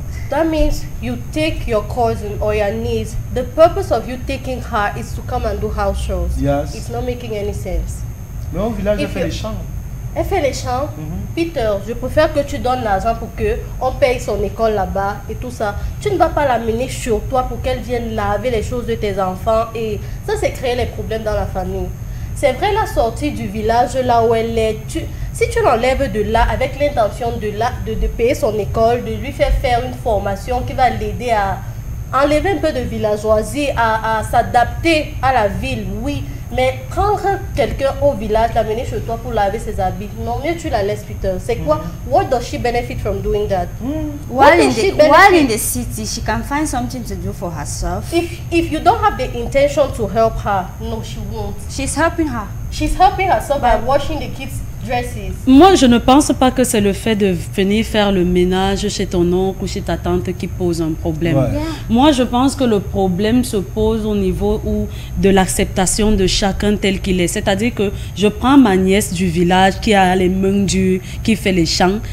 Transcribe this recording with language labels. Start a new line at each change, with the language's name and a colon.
English: That means you take your cousin or your niece. The purpose of you taking her is to come and do house chores. Yes. It's not making any sense.
French: Mais au village, elle
English: If
French: fait
English: you-
French: les champs. Elle fait les champs. Peter, je préfère que tu donnes l'argent pour que on paye son école là-bas et tout ça. Tu ne vas pas l'amener sur toi pour qu'elle vienne laver les choses de tes enfants et ça c'est créer les problèmes dans la famille. C'est vrai, la sortie du village là où elle est, si tu l'enlèves de là avec l'intention de payer son école, de lui faire une formation qui va l'aider à enlever un peu de villageoisie, à s'adapter à la ville, oui. Mais prendre quelqu'un au village, l'amener chez toi pour laver ses habits, non, mieux tu la laisses, Peter. C'est quoi?
English: What does she benefit from doing that? While in the city, she can find something to do for herself. If you don't have the intention to help her, no, she won't. She's helping her. She's helping herself by washing the kids' dresses.
French: Moi, je ne pense pas que c'est le fait de venir faire le ménage chez ton oncle ou chez ta tante qui pose un problème. Ouais.
English: Yeah.
French: Moi, je pense que le problème se pose au niveau de l'acceptation de chacun tel qu'il est. C'est-à-dire que je prends ma nièce du village qui a les mains dures, qui fait les champs.